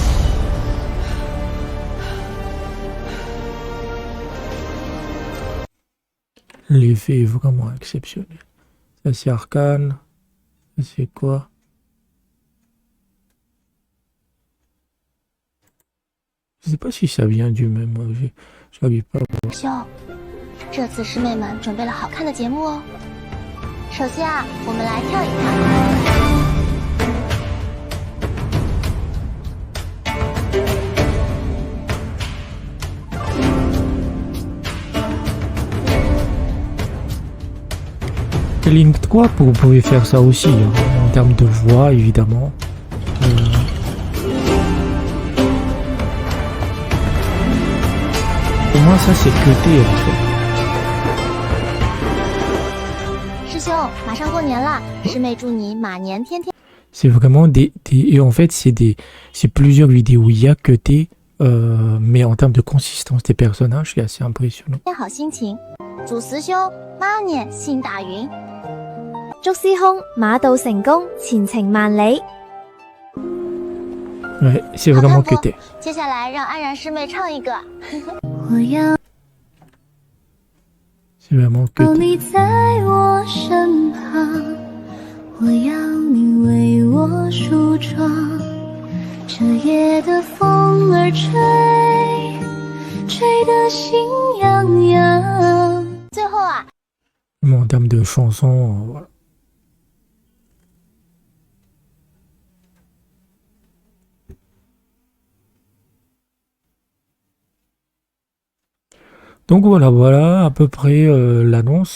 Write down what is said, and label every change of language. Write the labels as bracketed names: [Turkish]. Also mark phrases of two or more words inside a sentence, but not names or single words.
[French] L'effet est vraiment exceptionnel. Ça, c'est Arcane. Ça, c'est quoi? Je sais pas si ça vient du même. J'arrive pas à voir. [Chinese] 秀，这次师妹们准备了好看的节目哦。首先啊，我们来跳一跳。 [French] Link 3, vous pouvez faire ça aussi, hein, en termes de voix, évidemment. Pour moi, ça, c'est cuté, en fait. [Chinese] 师兄，马上过年了，师妹祝你马年天天。 [French] C'est vraiment et en fait, c'est plusieurs vidéos IA cutées, mais en termes de consistance des personnages, c'est assez impressionnant. [Chinese] 天好心情，祝师兄马年行大运。祝師兄馬到成功，前程萬里。 [French] Ouais, c'est vraiment cuté. [Chinese] 接下来让安然师妹唱一个。 [French] C'est vraiment cuté. [Chinese] 你在我身旁，我要你为我梳妆。这夜的风儿吹，吹得心痒痒。最后啊， [French] En termes de chansons, voilà. Donc voilà à peu près l'annonce.